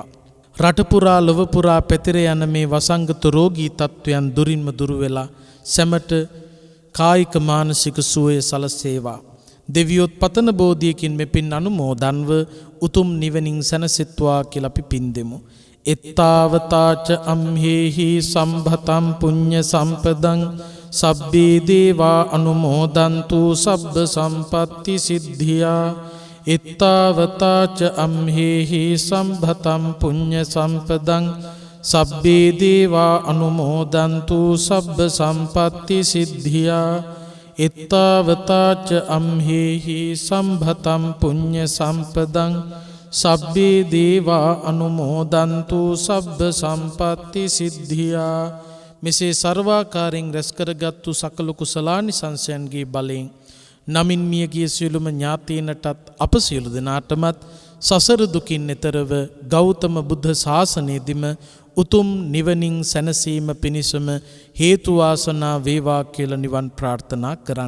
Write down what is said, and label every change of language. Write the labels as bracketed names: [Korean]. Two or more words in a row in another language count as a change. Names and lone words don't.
[Sinhala] රට පුරා ලොව පුරා පැතිර යන මේ වසංගත රෝගී තත්වයන් දුරින්ම දුරු වෙලා සැමට කායික මානසික සුවය සලසේවා. දෙවියොත් පතන බෝධියකින් මෙපින් අනුමෝදන්ව උතුම් නිවනින් සැනසෙත්වා කියලා අපි පින් දෙමු. [Pali] එත්තාවතාච අම්හෙහි සම්භතම් පුඤ්ඤ සම්පදං සබ්බේ දේවා අනුමෝදන්තු සබ්බ සම්පatti සිද්ධියා. එත්තාවතාච අම්හෙහි සම්භතම් පුඤ්ඤ සම්පදං සබ්බේ දේවා අනුමෝදන්තු සබ්බ සම්පatti සිද්ධියා. එත්තාවතාච අම්හෙහි සම්භතම් පුඤ්ඤ සම්පදං සබ්බේ දේවා අනුමෝදන්තු සබ්බ සම්පatti සිද්ධියා. [Sinhala] මෙසේ සර්වාකාරයෙන් රැස් කරගත්තු සකල කුසලානිසංසයන්ගේ බලයෙන් නමින් මියගිය සියලුම ඥාතීනටත් අප සියලු දෙනාටමත් සසර දුකින් එතරව ගෞතම බුද්ධ ශාසනයේදීම උතුම් නිවනින් සැනසීම පිණිසම හේතු වාසනා වේවා කියලා නිවන් ප්‍රාර්ථනා කරන්න.